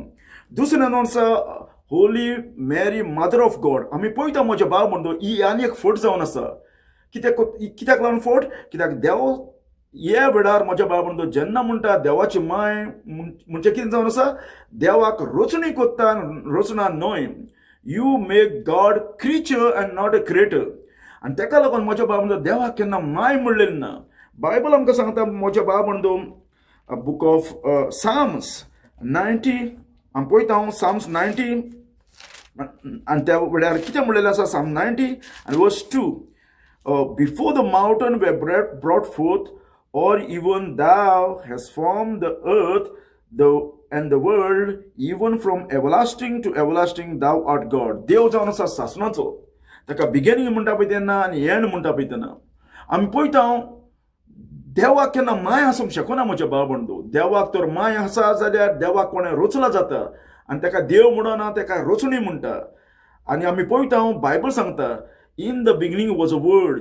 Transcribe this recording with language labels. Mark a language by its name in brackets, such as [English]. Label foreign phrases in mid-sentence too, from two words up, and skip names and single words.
[Konkani] दुसरें नोंद आसा [English] Holy Mary Mother of God. [Konkani] आमी पळयता म्हज्या भाव बंधू ही आनी एक फोट जावन आसा. कित्याक लागून फोट? कित्याक देव हे वेळार म्हज्या भाव बंधू जेन्ना म्हणटा देवाची माय म्हणजे कितें जावन आसा? देवाक रचणी कोत्ता, रचना न्हय. [English] You make God creature and not a creator. [Konkani] आनी ताका लागून म्हज्या भाव बंधू देवाक केन्ना माय म्हणलेली ना. बायबल आमकां सांगता म्हज्या भाव बंधू बुक ऑफ साम्स 90 आमी पळयता साम्स 90 आनी त्या वेळार कितें म्हणलेलें आसा? साम 90 आनी वर्स 2, [English] Before the mountain were brought forth, or even thou hast formed the earth and the world, even from everlasting to everlasting thou art God. [Konkani] देव जावन आसा सासणाचो. ताका बिगिनिंग म्हणटा पळय तेन्ना आनी एंड म्हणटा पळय तेन्ना. आमी पळयता देवाक केन्ना माय आसूंक शकना म्हज्या भाव बंधू. देवाक तर माय आसा जाल्यार देवाक कोणें रोचला जाता आनी ताका देव म्हणना, ताका रोचणी म्हणटा. आनी आमी पळयता बायबल सांगता [English] In the beginning was a word.